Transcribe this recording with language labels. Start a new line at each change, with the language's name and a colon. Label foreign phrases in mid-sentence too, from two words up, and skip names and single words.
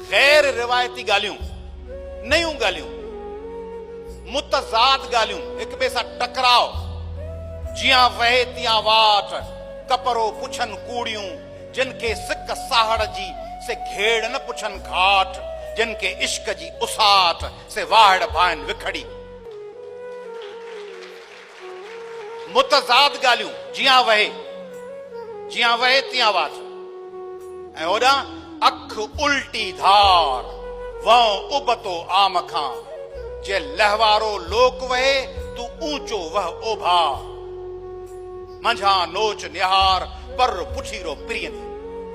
Sindhi: गैर रिवायती ॻाल्हियूं, नयूं ॻाल्हियूं, मुतज़ाद ॻाल्हियूं, हिक ॿिए सां टकराव, जियां वहे तियां वाट, कपरो पुछनि कूड़ियूं, जिन खे सिक साहड़ जी से घेड़ न पुछनि घाट, जिन खे इश्क जी उसाट से वाहड़ भाइन विखड़ी। मुतज़ाद ॻाल्हियूं, जियां वहे तियां वाट, ऐं होॾां अख उल्टी धार, वह उबतो आम खां, जे लहवारो लोक वहे तू ऊंचो वह ओभा, मंझां नोच निहार पर पुठीरो प्रिय ने।